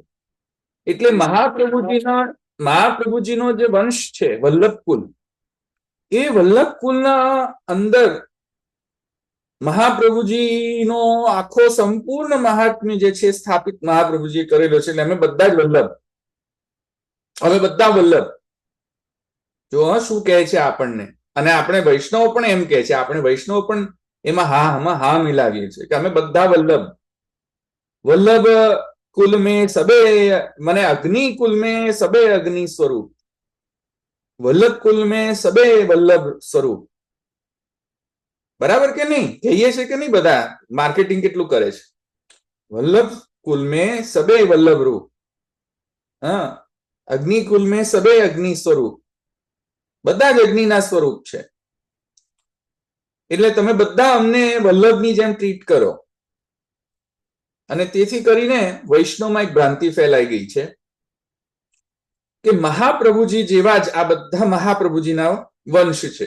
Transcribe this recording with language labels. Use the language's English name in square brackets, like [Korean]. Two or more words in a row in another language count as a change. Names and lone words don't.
[Gujarati] એટલે મહાપ્રભુજીનો જે વંશ છે વલ્લભકુલ, એ વલ્લભકુલના અંદર મહાપ્રભુજીનો આખો સંપૂર્ણ મહાત્મ્ય જે છે સ્થાપિત મહાપ્રભુજીએ કરેલો છે. એટલે અમે બધા જ વલ્લભ, અમે બધા વલ્લભ. જો શું કહે છે આપણને. અને આપણે વૈષ્ણવ પણ એમ કહે છે, આપણે વૈષ્ણવ પણ એમાં હા મિલાવીએ છીએ કે અમે બધા વલ્લભ. [Hindi] વલ્લભ कुल में सबे, મને અગ્નિ कुल में सबे अग्नि स्वरूप, વલ્લભ कुल में सबे वल्लभ स्वरूप. [Gujarati] બરાબર કે નહીં? કહીએ છે કે નહીં? બધા માર્કેટિંગ કેટલું કરે છે. વલ્લભ [Hindi] कुल में सबे वल्लभ रूप, હા, અગ્નિ कुल में सबे अग्नि स्वरूप, [Gujarati] બધા જ અગ્નિના સ્વરૂપ છે. એટલે તમે બધા અમને વલ્લભની જેમ ટ્રીટ કરો. અને તેથી કરીને વૈષ્ણવમાં એક ભ્રાંતિ ફેલાઈ ગઈ છે કે મહાપ્રભુજી જેવા જ આ બધા મહાપ્રભુજીના વંશ છે.